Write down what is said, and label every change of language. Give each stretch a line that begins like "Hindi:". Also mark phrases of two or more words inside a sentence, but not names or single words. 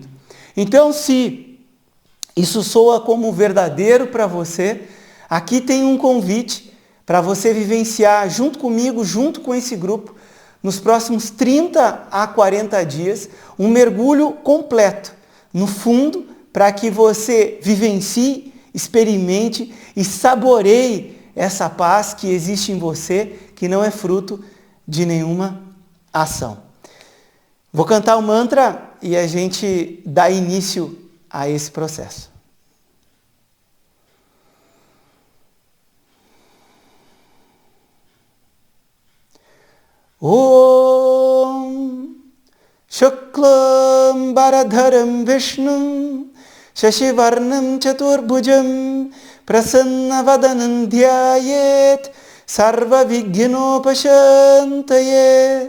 Portuguese: Então, se isso soa como verdadeiro para você, aqui tem um convite para você vivenciar junto comigo, junto com esse grupo, nos próximos 30 a 40 dias, um mergulho completo no fundo, para que você vivencie, experimente e saboreie essa paz que existe em você, que não é fruto de nenhuma ação. Vou cantar o mantra e a gente dá início a esse processo.
Sanskrit: Om Shuklam Bharadharam Vishnum Shashivarnam Chaturbhujam Prasannavadanam Dhyayet Sarva Vighyanopashantaye.